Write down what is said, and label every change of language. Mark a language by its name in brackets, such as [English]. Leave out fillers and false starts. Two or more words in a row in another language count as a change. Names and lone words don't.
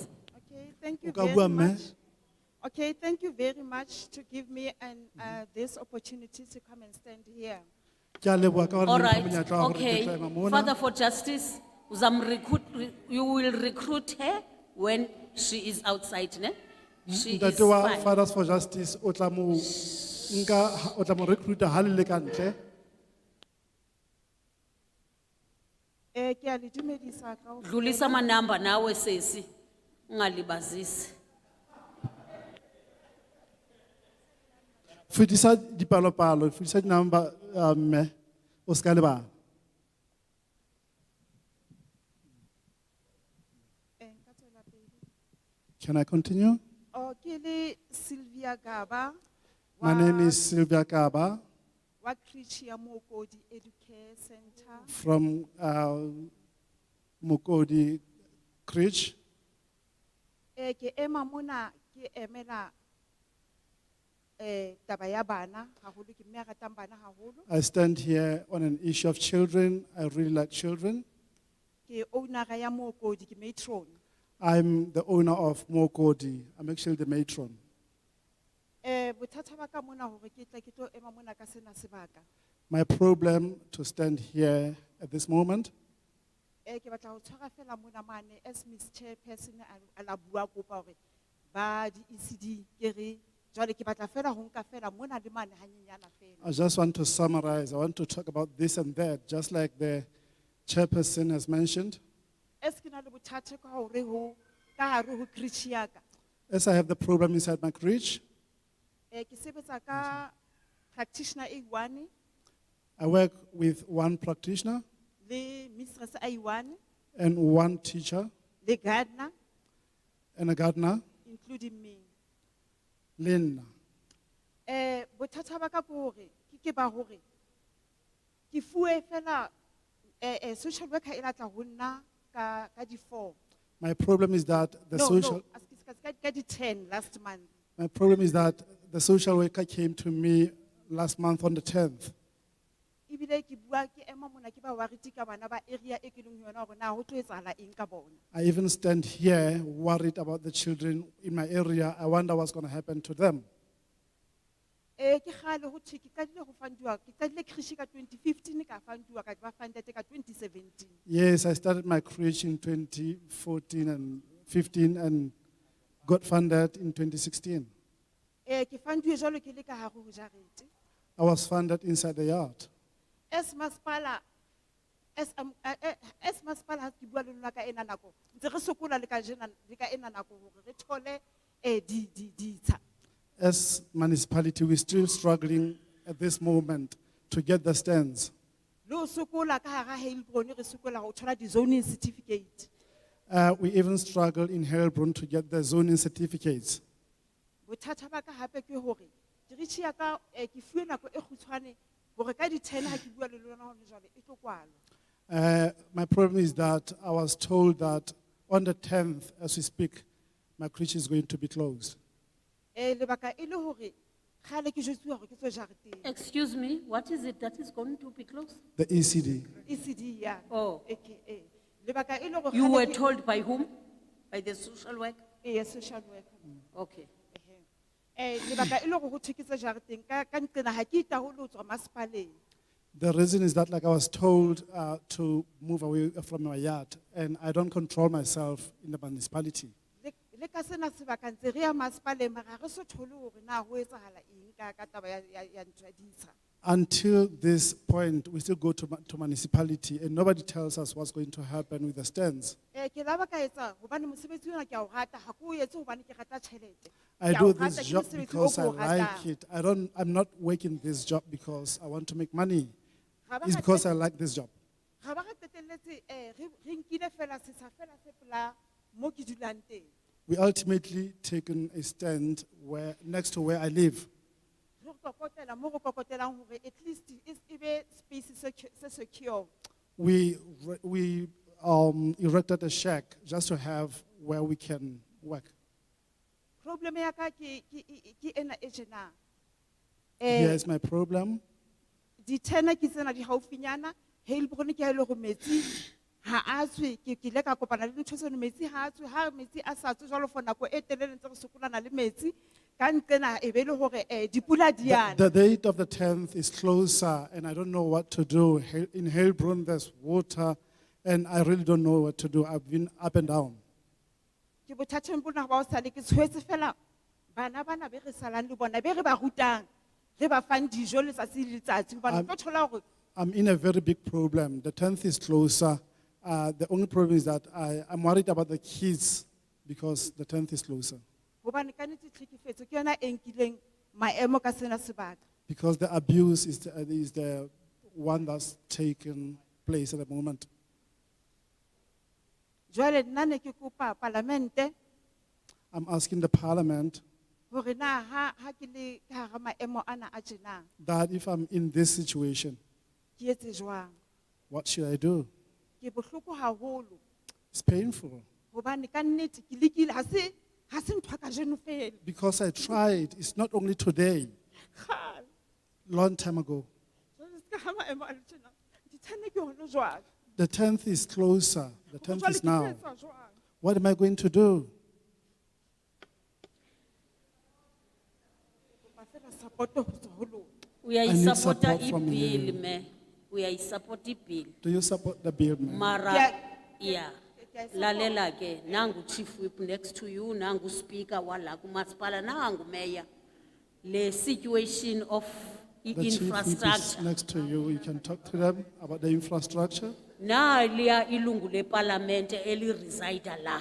[English] Okay, thank you [Southern Sotho] O ka [English] very [Southern Sotho] bua, mme. [English] much. Okay, thank you very much to give me this opportunity to come and stand here. [Southern Sotho] Ke a leboha ka hore [English] All [Southern Sotho] le mpha [English] right, [Southern Sotho] monyetla wa hore ke [English] okay. [Southern Sotho] tle mona. [English] Father for justice, you will recruit her when she is outside, ne? She is [Southern Sotho] Ntate wa [English] fine. [Southern Sotho] Fathers for Justice o tla mo recruiter ha le le ka ntle. Ke a le dumedisa kaofela. [Zulu] Dlulisa manamba nawe sesi, ungalibazisi. [Southern Sotho] Fetisa dipalopalo, fetisa dinamba mme o ska lebala. [English] Can I continue? [Southern Sotho] Oh, ke le Sylvia Gaba, [English] My name is Sylvia Kaba [Southern Sotho] wa Krishia Mokodi Educare Center. [English] from Mokodi Critch. [Southern Sotho] Ke ema mona ke emela taba ya bana haholo ke mme a ratang bana haholo. [English] I stand here on an issue of children. I really like children. [Southern Sotho] Ke owner ya Mokodi ke matron. [English] I'm the owner of Mokodi. I'm actually the matron. [Southern Sotho] Bothata ba ka mona hore ke tla ke tlo ema mona ka sena sebaka. [English] My problem to stand here at this moment, [Southern Sotho] Ke batla ho tshwara fela mona mane as Miss Chairperson a la bua kopa hore ba di ECD ke re jwale ke batla fela ho nka fela mona le mane hanyenyana fela. [English] I just want to summarize. I want to talk about this and that, just like the chairperson has mentioned. [Southern Sotho] As ke na le bothata ka hore ho ka hare ho creche ya ka. [English] As I have the problem inside my creche, [Southern Sotho] Ke sebetsa ka practitioner A1 [English] I work with one practitioner [Southern Sotho] le mistress A1 [English] and one teacher [Southern Sotho] le gardener [English] and a gardener, including me. Lynn. [Southern Sotho] Bothata ba ka ke hore ke ba hore ke fuwe fela social worker e latla ho nna ka di 4. [English] My problem is that the social. [Southern Sotho] Ka di 10 [English] last month. My problem is that the social worker came to me last month on the 10th. [Southern Sotho] Ibile ke bua ke ema mona ke ba wariti ka bana ba area e ke leng ho yona hore na ho tlo etsahala eng ka bona. [English] I even stand here worried about the children in my area. I wonder what's going to happen to them. [Southern Sotho] Ke khale ho thwe ke qadile ho fandiwa ke qadile creche ka 2015 ka fandiwa ka ba funded ka 2017. [English] Yes, I started my creche in 2014 and 15 and got funded in 2016. [Southern Sotho] Ke fandiwe jalo ke le ka hare ho jarete. [English] I was funded inside the yard. [Southern Sotho] As masipala ha ke bua le lona ka ena nako ntse re sokola le ka jena le ka ena nako hore re thole ditsha. [English] As municipality, we're still struggling at this moment to get the stands. [Southern Sotho] Le ho sokola ka hara Heilbron re sokola ho thola di zoning certificate. [English] We even struggle in Heilbron to get the zoning certificates. [Southern Sotho] Bothata ba ka hape ke hore creche ya ka ke fuwe nako e kgutshwane hore ka di 10 ha ke bua le lona hore jwale e tlo kwalwa. [English] My problem is that I was told that on the 10th, as we speak, my creche is going to be closed. [Southern Sotho] Lebaka e le hore khale ke jwetsuwa hore ke tswe jareteng. [English] Excuse me, what is it that is going to be closed? The ECD. [Southern Sotho] ECD ya. [English] Oh. [Southern Sotho] AKA. Lebaka e le hore [English] You [Southern Sotho] khale [English] were [Southern Sotho] ke- [English] told by whom? By the social worker? Yes, social worker. Okay. [Southern Sotho] Lebaka e le hore ho thwe ke tswe jareteng ka nqena ha ke itahole ho tswa masipaleng. [English] The reason is that, like I was told to move away from my yard, and I don't control myself in the municipality. [Southern Sotho] Le ka sena sebaka ntse re ya masipaleng mara ha re so thole hore na ho etsahala eng ka taba ya ntho ya ditsha. [English] Until this point, we still go to municipality, and nobody tells us what's going to happen with the stands. [Southern Sotho] Ke la ba ka etsa hobane mosebetsi ona ke a o rata ha ke o etse hobane ke rata tjhelete. [English] I [Southern Sotho] Ke a [English] do [Southern Sotho] o [English] this [Southern Sotho] rata, ke [English] job [Southern Sotho] mosebetsi o [English] because [Southern Sotho] ke [English] I [Southern Sotho] o [English] like [Southern Sotho] ratang. [English] it. I'm not working this job because I want to make money. [Southern Sotho] Ha ba [English] It's [Southern Sotho] ra [English] because I like this job. [Southern Sotho] Ha ba re qetelletse re nkile fela setsha fela se pela mo ke dulang teng. [English] We ultimately taken a stand next to where I live. [Southern Sotho] Re kokotela mo re kokotelang hore [English] at least [Southern Sotho] e be space se secure. [English] We erected a shack just to have where we can work. [Southern Sotho] Problem ya ka ke ena e tjena. [English] Here's my problem. [Southern Sotho] Di tena ke tsena di haufinyana Heilbron ke a ile go metsi ha a tswe ke ile ka kopana le ntho tseno metsi ha a tswe ha metsi a sa tswe jwalo for nako e telele ntse re sokolana le metsi ka nqena e be le hore dipula di yana. [English] The date of the 10th is closer, and I don't know what to do. In Heilbron, there's water, and I really don't know what to do. I've been up and down. [Southern Sotho] Ke bothateng bona ba o sale ke tshwetse fela bana be re salang le bona be re ba rutang re ba fang dijo letsatsi le letsatsi hobane tlo thola hore [English] I'm in a very big problem. The 10th is closer. The only problem is that I'm worried about the kids because the 10th is closer. [Southern Sotho] hobane ka nnete tlhekefetso ke yona e nkileng maemo ka sena sebaka. [English] Because the abuse is the one that's taken place at the moment. [Southern Sotho] Jwale nna ne ke kopa parlamente [English] I'm asking the parliament [Southern Sotho] hore na ha ke le ka hara maemo ana a tjena [English] that if I'm in this situation, [Southern Sotho] ke etse jwang. [English] what should I do? [Southern Sotho] Ke bohloko haholo [English] It's painful [Southern Sotho] Hobane ka nnete ke lekile ha se ntho ya kajeno fela. [English] because I tried. It's not only today, [Southern Sotho] Kgale. [English] long time ago. [Southern Sotho] Jwale se ka ha maemo a le tjena, di-10 ke hona jwale. [English] The 10th is closer. The 10th [Southern Sotho] Jwale [English] is [Southern Sotho] ke [English] now. [Southern Sotho] tlo etsa jwang? [English] What am I going to do? [Southern Sotho] Kopa feela support ho tswa ho lona. [English] We are I need support support from bill, you. me. We are support bill. Do you support the bill, ma'am? Mara, yeah. [Zulu] Lalela ke, nangu [English] chief whip next to you, [Zulu] nangu speaker wala kumaspala, nangu mayor. [English] Le situation of The chief whip is infrastructure. next to you. You can talk to them about the infrastructure. [Zulu] Na liya ilungu le parliament eli reside la.